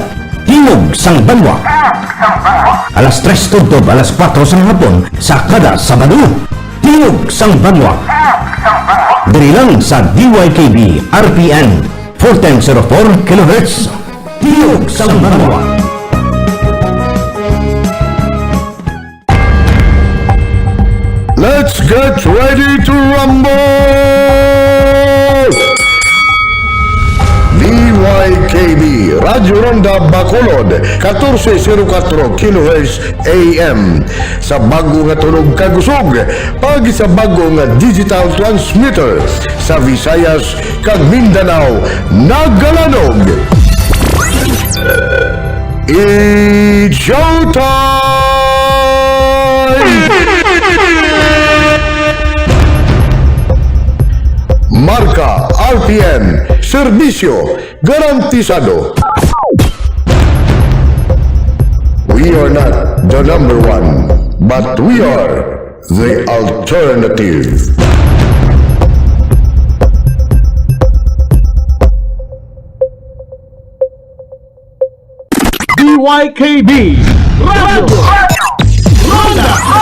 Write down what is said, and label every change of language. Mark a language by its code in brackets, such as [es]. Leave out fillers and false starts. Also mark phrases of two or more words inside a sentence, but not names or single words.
[hil] Tingog sang banwa. Alas 3 tudtob, alas 4 sang hapon sa kada Sabado. Tingog sang banwa. Diri lang sa DYKB RPN 1404 kHz. Tiyog sa Banwa. [en] Let's get ready to rumble! [hil] DYKB Radyo Ronda Bacolod 1404 kHz AM sa bago nga tunog kagusog pag sa bago nga digital transmitter sa Visayas kag Mindanao nagalanog. [en] It's showtime! [hil] Marka, RPM, serbisyo, garantisado. [en] We are not the number one, but we are the alternative. DYKB Radio Ronda.